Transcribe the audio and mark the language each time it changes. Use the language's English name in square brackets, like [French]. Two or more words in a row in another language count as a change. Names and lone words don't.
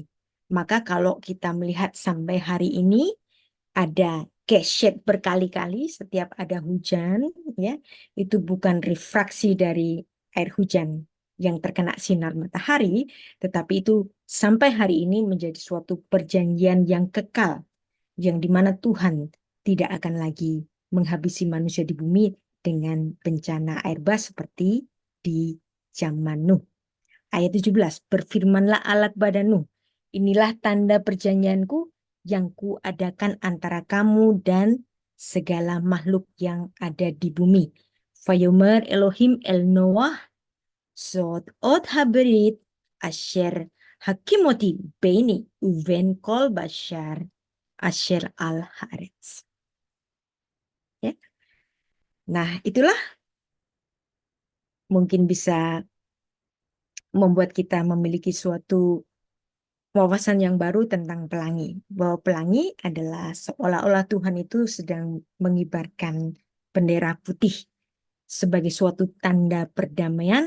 [Indonesian] Maka kalau kita melihat sampai hari ini, ada gesyet berkali-kali setiap ada hujan, ya, itu bukan refraksi dari air hujan yang terkena sinar matahari, tetapi itu sampai hari ini menjadi suatu perjanjian yang kekal, yang dimana Tuhan tidak akan lagi menghabisi manusia di bumi dengan bencana air bah seperti di zaman Nuh. Ayat 17, berfirmanlah Allah kepada Nuh, inilah tanda perjanjianku yang kuadakan antara kamu dan segala makhluk yang ada di bumi. [Hebrew] ויאמר אלהים אל נח זאת אות הברית אשר הקמתי ביני ובין כל בשר אשר על הארץ. [Indonesian] Ya. Nah, itulah mungkin bisa membuat kita memiliki suatu wawasan yang baru tentang pelangi. Bahwa pelangi adalah seolah-olah Tuhan itu sedang mengibarkan bendera putih sebagai suatu tanda perdamaian.